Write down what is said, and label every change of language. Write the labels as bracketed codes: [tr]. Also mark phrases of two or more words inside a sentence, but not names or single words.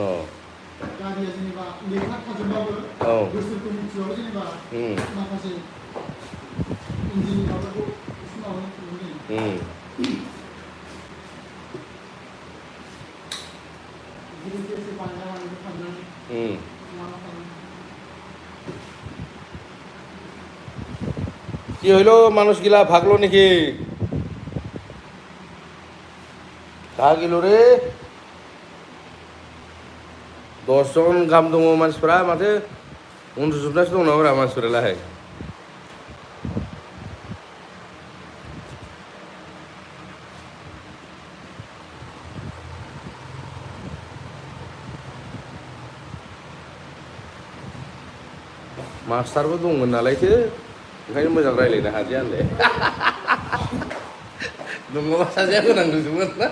[brx] गारिया जेनेबा लेखा थाजोबबाबो बोसोरखौ मिथिबाबो जेनेबा माखासे इन्जिननि माबाखौ एसे माबानो प्रब्लेम जायो [bn] কি হইল মানুষগুলা ভাগলো নাকি কাহা গেল রে [brx] 10 জন গাম দङ मानसिफोरा माथो उन्दुजोबनासो दं नामा मानसिफोरालाय मास्टारबो दंमोन नालायथो ओंखायनो मोजां रायलायनो हादिया होनलाय नङाबा साजाया होनांदोंमोन